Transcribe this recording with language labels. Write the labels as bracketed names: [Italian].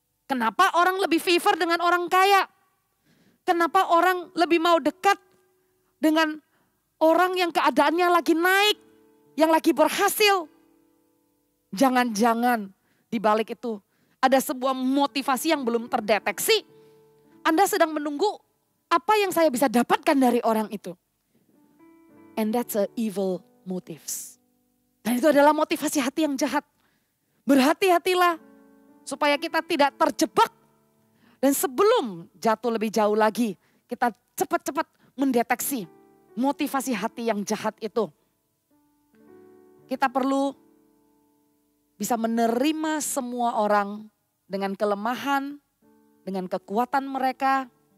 [Indonesian] Kenapa orang lebih favor dengan orang kaya? Kenapa orang lebih mau dekat dengan orang yang keadaannya lagi naik, yang lagi berhasil? Jangan-jangan di balik itu ada sebuah motivasi yang belum terdeteksi. Anda sedang menunggu apa yang saya bisa dapatkan dari orang itu. [English] And that's a evil motives. [Indonesian] Dan itu adalah motivasi hati yang jahat. Berhati-hatilah supaya kita tidak terjebak. Dan sebelum jatuh lebih jauh lagi, kita cepat-cepat mendeteksi motivasi hati yang jahat itu. Kita perlu bisa menerima semua orang dengan kelemahan, dengan kekuatan mereka.